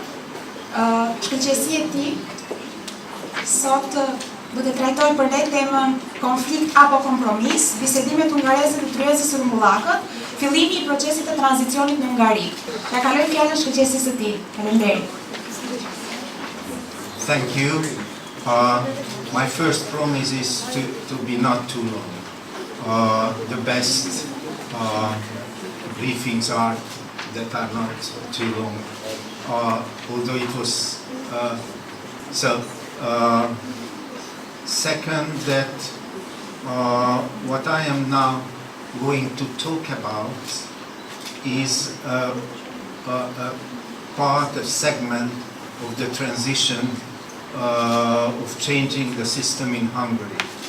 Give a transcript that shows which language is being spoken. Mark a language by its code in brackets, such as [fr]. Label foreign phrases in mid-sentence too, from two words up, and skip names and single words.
[sq] Shkëlqesia e tij sot do të trajtoj për ne temën konflikt apo kompromis, bisedimet hungareze të tryezës së rumbullakët, fillimi i procesit të tranzicionit në Hungari. Ja kaloj fjalën Shkëlqesisë së tij. Faleminderit. [en] Thank you. My first promise is to be not too long. The best briefings are that are not too long. Although it was second, that what I am now going to talk about is a part, a segment of the transition of changing the system in Hungary.